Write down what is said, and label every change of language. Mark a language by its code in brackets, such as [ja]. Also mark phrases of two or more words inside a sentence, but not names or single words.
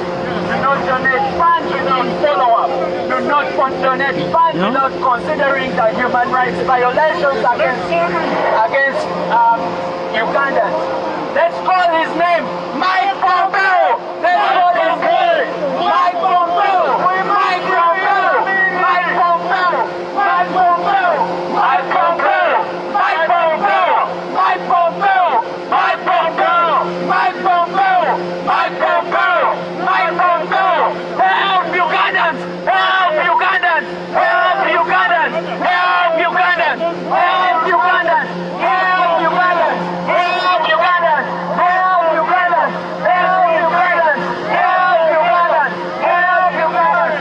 [en] Do not donate funds without follow-up. Do not donate funds without considering the human rights violations against Ugandans. Let's call his name, Mike Pompeo. Let's call his name, Mike Pompeo. Mike Pompeo. Mike Pompeo. Mike Pompeo. Mike Pompeo. Mike Pompeo. Mike Pompeo. Mike Pompeo. Mike Pompeo. Mike Pompeo. Mike Pompeo. Help Ugandans. Help Ugandans. Help Ugandans. Help Ugandans. Help Ugandans. Help Ugandans. Help Ugandans. Help Ugandans. Help Ugandans. Help Ugandans. Help Ugandans.